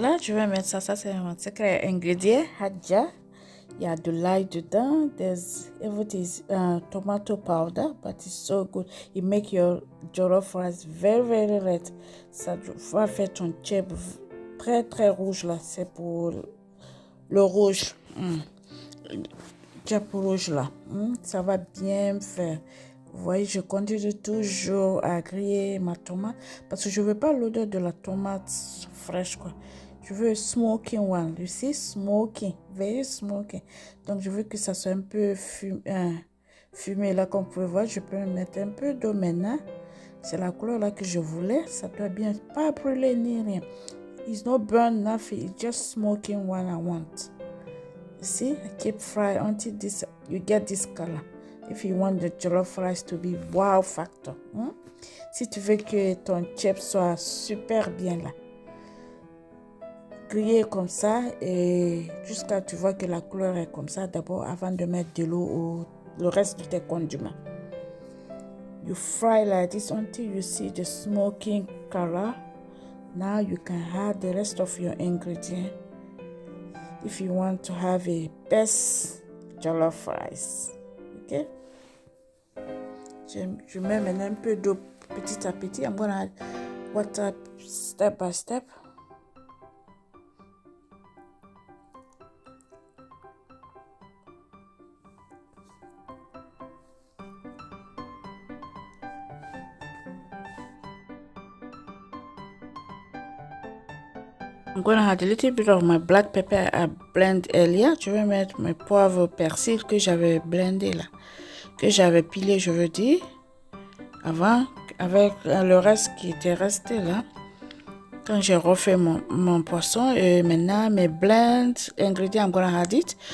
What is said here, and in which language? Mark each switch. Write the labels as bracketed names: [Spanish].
[French] je vais mettre ça. Ça, c'est mon secret ingrédient. Hadja. Il y a de l'ail dedans. [English] There's everything is tomato powder, but it's so good. It make your jollof rice very, very red. [French] Ça va faire ton cheb très, très rouge là. C'est pour le rouge. Cheb rouge là. Ça va bien faire. Vous voyez, je continue toujours à griller ma tomate parce que je veux pas l'odeur de la tomate fraîche quoi. Je veux [English] smoking one, you see, smoking, very smoking. [French] Donc je veux que ça soit un peu fumé là comme vous pouvez voir. Je peux mettre un peu d'eau maintenant. C'est la couleur là que je voulais. Ça doit bien pas brûler ni rien. [English] It's not burn nothing. It's just smoking one I want. You see, I keep fry until this you get this color. If you want the jollof rice to be wow factor. [French] Si tu veux que ton chip soit super bien là. Griller comme ça et jusqu'à tu vois que la couleur est comme ça d'abord avant de mettre de l'eau ou le reste de tes condiments. [English] You fry like this until you see the smoking color. Now you can add the rest of your ingredients if you want to have a best jollof rice. Okay? [French] Je mets maintenant un peu d'eau petit à petit. [English] I'm gonna add water step by step. I'm going to add a little bit of my black pepper I blend earlier. [French] Je vais mettre mes poivres persil que j'avais blendé là. Que j'avais pilé, je veux dire. Avant, avec le reste qui était resté là. Quand j'ai refait mon poisson. Et maintenant, mes blend ingrédients, [English] I'm going to add it.